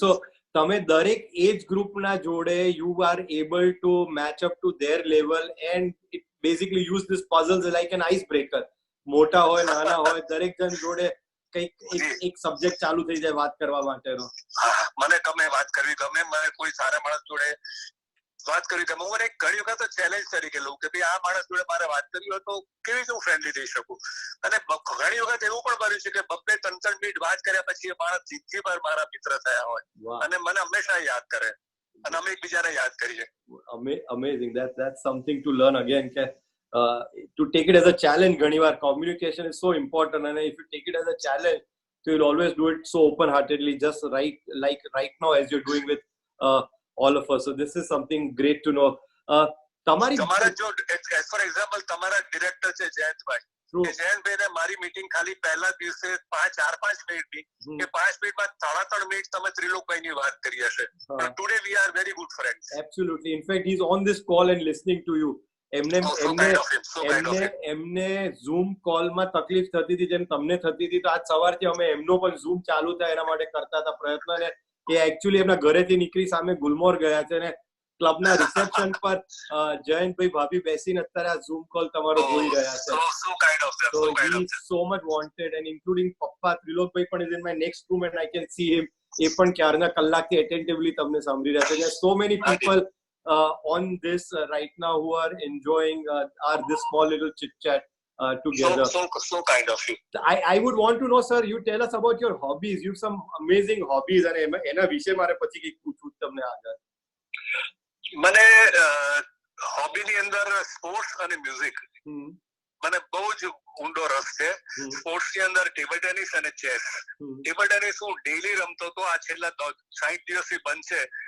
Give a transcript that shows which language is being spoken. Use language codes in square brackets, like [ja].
[en] So [gu] તમે દરેક એજ ગ્રુપના જોડે [en] you are able to match up to their level and it basically use this puzzles like an icebreaker. [gu] મોટા હોય નાના હોય દરેક જણ જોડે કંઈક એક સબ્જેક્ટ ચાલુ થઈ જાય વાત કરવા માટેનો. મને ગમે વાત કરવી, ગમે મને કોઈ સારા માણસ જોડે વાત કરવી ગમે. હું એક ઘણી વખત ચેલેન્જ તરીકે લઉં કે ભાઈ આ માણસ જોડે મારે વાત કરવી હોય તો કેવી રીતે હું ફ્રેન્ડલી થઈ શકું. અને ઘણી વખત એવું પણ બન્યું છે કે 2-3 મિનિટ વાત કર્યા પછી એ માણસ જિંદગીભર મારા મિત્ર થયા હોય અને મને હંમેશા યાદ કરે અને અમે એકબીજાને યાદ કરીએ. [en] Amazing. That's something to learn again. To take it as a challenge, [gu] ઘણી વાર [en] communication is so important, and if you take it as a challenge, so you'll always do it so open-heartedly, just right now as you're doing with all of us. So this is something great to know. [gu] તમારા જો [en] for example [gu] તમારા director છે જયંતભાઈ, જયંતભાઈને મારી meeting ખાલી પહેલા દિવસે 4-5 મિનિટની કે 5 મિનિટમાં 3.5 મિનિટ તમે ત્રિલોકભાઈની વાત કરી હશે. [en] Today we are very good friends. Absolutely. In fact, he's on this call and listening to you. [gu] એમને ઝૂમ કોલમાં તકલીફ થતી હતી જેમ તમને થતી હતી, તો આજ સવારથી અમે એમનો પણ ઝૂમ ચાલુ થાય એના માટે કરતા હતા પ્રયત્ન, અને એ એકચ્યુઅલી એમના ઘરેથી નીકળી સામે ગુલમોહર ગયા છે અને ક્લબના રિસેપ્શન પર જયંતભાઈ ભાભી બેસીને અત્યારે આ ઝૂમ કોલ તમારો જોઈ રહ્યા છે. [en] So he is so much wanted, and including [gu] પપ્પા ત્રિલોકભાઈ પણ [en] is in my next room and I can see him. [gu] એ પણ ક્યારના કલાકથી [en] attentively [gu] તમને સાંભળી રહ્યા છે. [en] There are so many people on this right now who are enjoying this small little chit chat together. So kind of you. I would want to know, sir, you tell us about your hobbies. You have some amazing hobbies, and [gu] એના વિશે મારે પછી કંઈક પૂછવું તમને આગળ. મને હોબીની અંદર સ્પોર્ટ્સ અને મ્યુઝિક મને બહુ જ ઊંડો રસ છે. સ્પોર્ટ્સની અંદર ટેબલ ટેનિસ અને ચેસ. ટેબલ ટેનિસ હું ડેઈલી રમતો હતો, આ છેલ્લા 60 દિવસથી બંધ છે.